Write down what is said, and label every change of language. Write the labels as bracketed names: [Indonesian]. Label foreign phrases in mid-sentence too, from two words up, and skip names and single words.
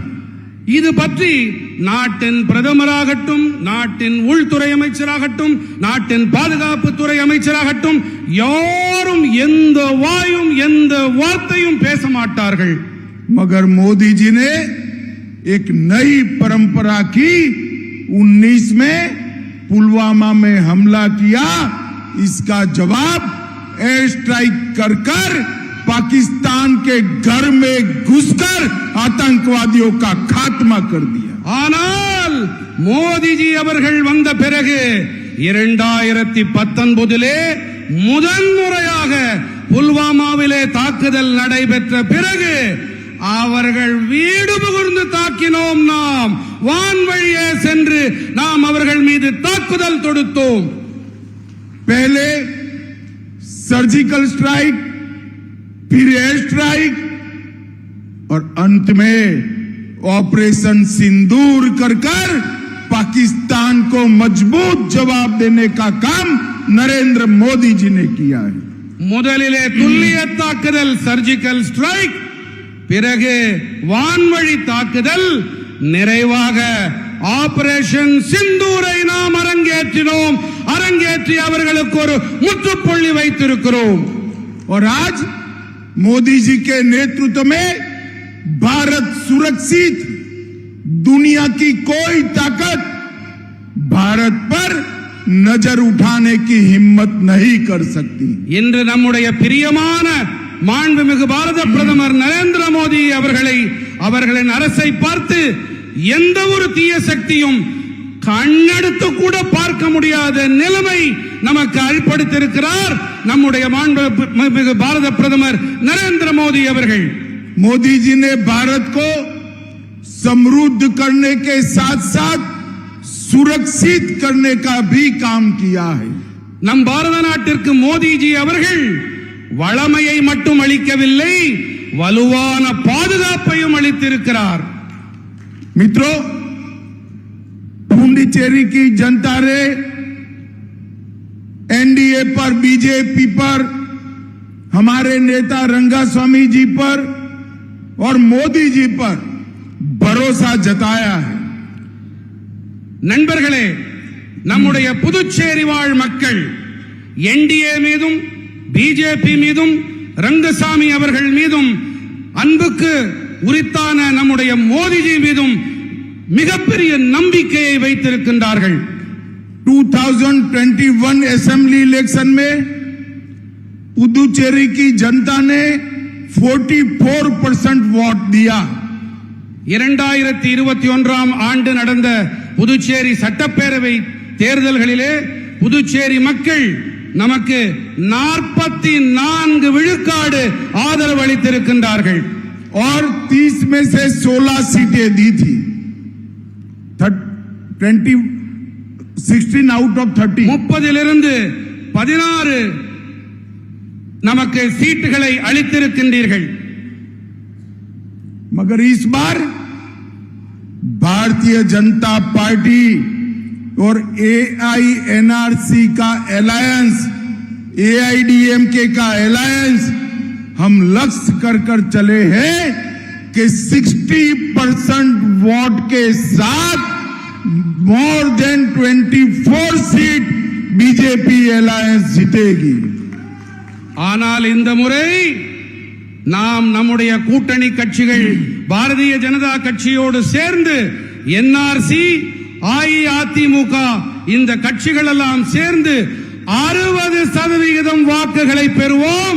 [Tamil] இது பற்றி நாட்டின் பிரதமராகட்டும், நாட்டின் உள்துறை அமைச்சராகட்டும், நாட்டின் பாதுகாப்புத்துறை அமைச்சராகட்டும் யாரும் எந்த வாயும் எந்த வார்த்தையும் பேச மாட்டார்கள். [Hindi] मगर मोदी जी ने एक नई परंपरा की 19 में पुलवामा में हमला किया, इसका जवाब [English] air strike [Hindi] कर कर पाकिस्तान के घर में घुसकर आतंकवादियों का खात्मा कर दिया। [Tamil] ஆனால் மோடிஜி அவர்கள் வந்த பிறகு 2019 முதன்முறையாக புல்வாமாவிலே தாக்குதல் நடைபெற்ற பிறகு அவர்கள் வீடு புகுந்து தாக்கினோம். நாம் வான்வழியே சென்று நாம் அவர்கள் மீது தாக்குதல் தொடுத்தோம். [Hindi] पहले [English] surgical strike, [Hindi] फिर [English] air strike [Hindi] और अंत में ऑपरेशन सिंदूर कर कर पाकिस्तान को मजबूत जवाब देने का काम नरेंद्र मोदी जी ने किया है। [Tamil] முதலிலே துல்லிய தாக்குதல் [English] surgical strike, [Tamil] பிறகு வான்வழி தாக்குதல், நிறைவாக ஆபரேஷன் சிந்தூரை நாம் அரங்கேற்றினோம். அரங்கேற்றி அவர்களுக்கு ஒரு முற்றுப்புள்ளி வைத்திருக்கிறோம். [Hindi] और आज मोदी जी के नेतृत्व में भारत सुरक्षित, दुनिया की कोई ताकत भारत पर नजर उठाने की हिम्मत नहीं कर सकती। [Tamil] இன்று நம்முடைய பிரியமான மாண்புமிகு பாரத பிரதமர் நரேந்திர மோடி அவர்களின் அரசை பார்த்து எந்த ஒரு தீய சக்தியும் கண்ணெடுத்து கூட பார்க்க முடியாத நிலைமை நமக்கு அளிப்படுத்தியிருக்கிறார் நம்முடைய மாண்புமிகு பாரத பிரதமர் நரேந்திர மோடி அவர்கள். [Hindi] मोदी जी ने भारत को समृद्ध करने के साथ साथ सुरक्षित करने का भी काम किया है। [Tamil] நம் பாரத நாட்டிற்கு மோடிஜி அவர்கள் வளமையை மட்டும் அளிக்கவில்லை, வலுவான பாதுகாப்பையும் அளித்திருக்கிறார். [Hindi] मित्रों, पुडुचेरी की जनता ने एनडीए पर, बीजेपी पर, हमारे नेता रंगास्वामी जी पर और मोदी जी पर भरोसा जताया है। [Tamil] நண்பர்களே, நம்முடைய புதுச்சேரி வாழ் மக்கள் என்டிஏ மீதும் பிஜேபி மீதும் ரங்கசாமி அவர்கள் மீதும் அன்புக்கு உரித்தான நம்முடைய மோடிஜி மீதும் மிகப்பெரிய நம்பிக்கையை வைத்திருக்கின்றார்கள். [Hindi] 2021 [English] assembly election [Hindi] में पुदुचेरी की जनता ने 44% वोट दिया। [Tamil] 2021 ஆண்டு நடந்த புதுச்சேரி சட்டப்பேரவை தேர்தல்களிலே புதுச்சேரி மக்கள் நமக்கு 44 விழுக்காடு ஆதரவு அளித்திருக்கின்றார்கள். [Hindi] और 30 में से 16 सीटें दी थी। [English] 16 out of 30 [Tamil] 30 16 நமக்கு சீட்டுகளை அளித்திருக்கின்றீர்கள். [Hindi] मगर इस बार भारतीय जनता पार्टी और एआईएनआरसी का अलायंस, एआईडीएमके का अलायंस हम लक्ष्य कर चले हैं कि 60% वोट के साथ [English] more than 24 seat [Hindi] बीजेपी अलायंस जीतेगी। [Tamil] ஆனால் இந்த முறை நாம் நம்முடைய கூட்டணி கட்சிகள் பாரதிய ஜனதா கட்சியோடு சேர்ந்து என்ஆர்சி, அஇஅதிமுக இந்த கட்சிகள் எல்லாம் சேர்ந்து 60% வாக்குகளை பெறுவோம்.